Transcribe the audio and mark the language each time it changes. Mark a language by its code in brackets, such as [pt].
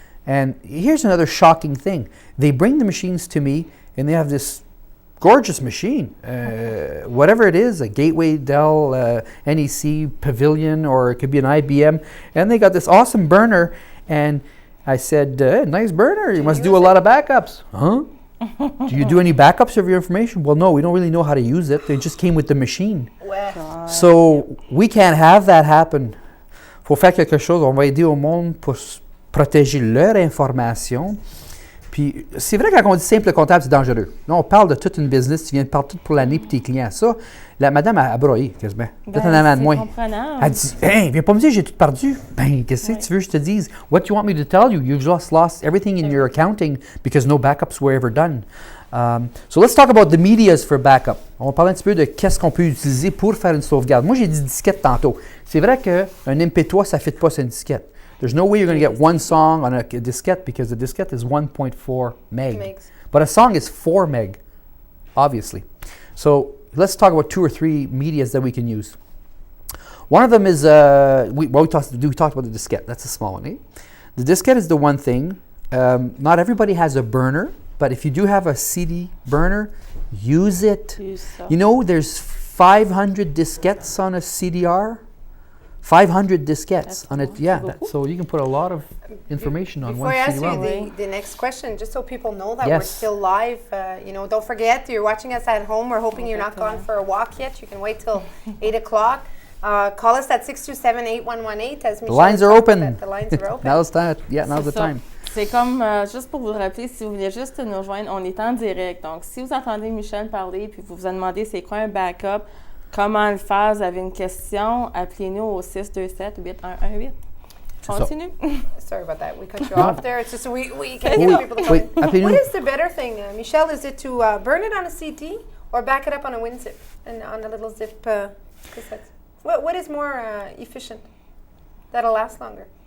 [en] And here's another shocking thing. They bring the machines to me, and they have this gorgeous machine, whatever it is, a Gateway, Dell, NEC, Pavilion, or it could be an IBM, and they got this awesome burner, and I said, nice burner, you must do a lot of backups. Huh? Do you do any backups of your information? Well, no, we don't really know how to use it. They just came with the machine. So we can't have that happen. [fr] Faut faire quelque chose, on va aider au monde pour protéger leur information. Puis, c'est vrai, quand on dit simple comptable, c'est dangereux. Là, on parle de toute une business, tu viens de parler tout pour l'année pour tes clients. Ça, la madame a broyé, quasiment. Peut-être en avant de moi. Elle dit, hey, viens pas me dire, j'ai tout perdu. Ben, qu'est-ce que tu veux que je te dise? [en] What do you want me to tell you? You've just lost everything in your accounting because no backups were ever done. So let's talk about the medias for backup. [fr] On va parler un petit peu de qu'est-ce qu'on peut utiliser pour faire une sauvegarde. Moi, j'ai dit disquette tantôt. C'est vrai qu'un MP3, ça ne fit pas sur une disquette. [en] There's no way you're going to get one song on a diskette because the diskette is 1.4 meg. But a song is 4 meg, obviously. So let's talk about 2 or 3 medias that we can use. One of them is, we talked about the diskette. That's a small one, eh? The diskette is the one thing. Not everybody has a burner, but if you do have a CD burner, use it. You know, there's 500 diskettes on a CDR. 500 diskettes on it, yeah. So you can put a lot of information on one CD-ROM. Before I ask you the next question, just so people know that we're still live, you know, don't forget, you're watching us at home. We're hoping you're not gone for a walk yet. You can wait till 8 o'clock. Call us at 627-8118 as Michelle The lines are open. The lines are open. Now's the time. [fr] C'est comme, juste pour vous rappeler, si vous voulez juste nous rejoindre, on est en direct. Donc, si vous entendez Michel parler, puis vous vous demandez c'est quoi un backup, comment le faire, vous avez une question, appelez-nous au 627-8118. Continue. [en] Sorry about that. We cut you off there. It's just we can't get people to come. What is the better thing, Michelle? Is it to burn it on a CD or back it up on a WinZip and on a little zip cassette? What is more efficient? That'll last longer.